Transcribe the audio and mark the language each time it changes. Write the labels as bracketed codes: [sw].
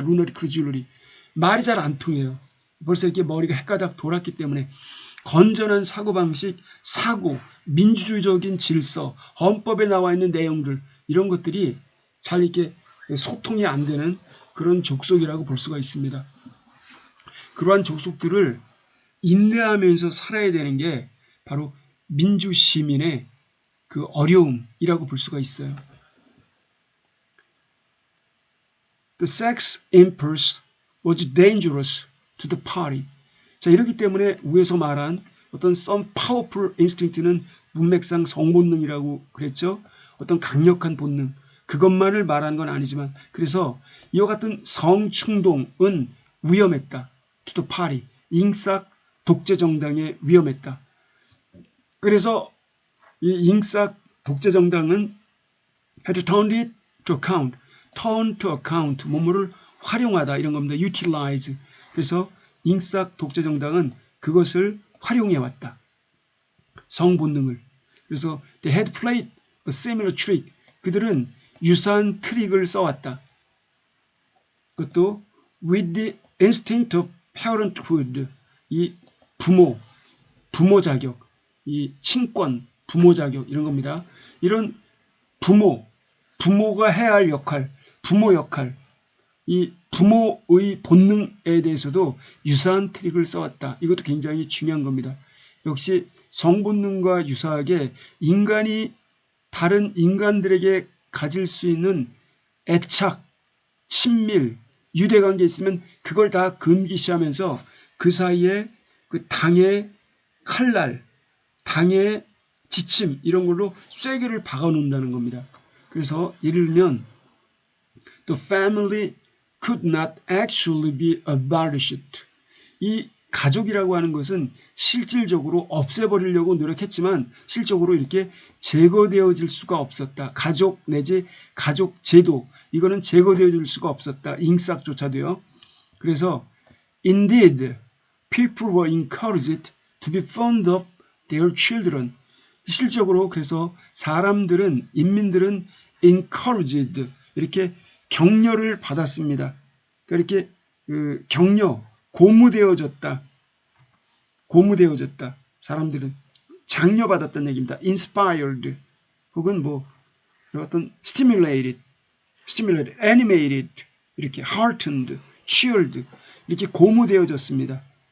[ko] 루너리 크루줄리 말이 잘 안 통해요. 벌써 이렇게 머리가 헷가닥 돌았기 때문에 건전한 사고방식, 사고, 민주주의적인 질서, 헌법에 나와 있는 내용들 이런 것들이 잘 이렇게 소통이 안 되는 그런 족속이라고 볼 수가 있습니다. 그러한 족속들을 인내하면서 살아야 되는 게 바로 민주시민의 그 어려움이라고 볼 수가 있어요. [en] The sex impulse was dangerous to the party. [ko] 자, 이렇기 때문에 위에서 말한 어떤 [en] some powerful instinct [ko] 는 문맥상 성본능이라고 그랬죠. 어떤 강력한 본능. 그것만을 말하는 건 아니지만 그래서 이와 같은 성충동은 위험했다. [en] To the party. [ko] 잉싹 독재정당에 위험했다. 그래서 이 잉싹 독재정당은 [en] had turned it to account. turn to account. [ko] 뭐뭐를 활용하다 이런 겁니다. [en] utilize. [ko] 그래서 잉싹 독재정당은 그것을 활용해왔다. 성본능을. [en] 그래서 they had played a similar trick. [ko] 그들은 유사한 트릭을 써왔다. [en] 그것도 with the instinct of parenthood. [ko] 이 부모 자격, 이 친권, 부모 자격 이런 겁니다. 이런 부모가 해야 할 역할, 부모 역할, 이 부모의 본능에 대해서도 유사한 트릭을 써왔다. 이것도 굉장히 중요한 겁니다. 역시 성본능과 유사하게 인간이 다른 인간들에게 가질 수 있는 애착, 친밀, 유대관계 있으면 그걸 다 금기시하면서 그 사이에 그 당의 칼날, 당의 지침 이런 걸로 쐐기를 박아 놓는다는 겁니다. 그래서 예를 들면 [en] The family could not actually be abolished. [ko] 이 가족이라고 하는 것은 실질적으로 없애버리려고 노력했지만 실적으로 이렇게 제거되어질 수가 없었다. 가족 내지 가족 제도 이거는 제거되어질 수가 없었다. 잉싹조차도요. [en] 그래서 Indeed, people were encouraged to be fond of their children. [ko] 실적으로 그래서 사람들은 인민들은 encouraged 이렇게 격려를 받았습니다. 그러니까 이렇게 격려 고무되어졌다. 고무되어졌다. 사람들은 장려받았다는 얘기입니다. inspired 혹은 뭐 어떤 [en] stimulated, animated [ko] 이렇게 [en] heartened, cheered [ko] 이렇게 고무되어졌습니다.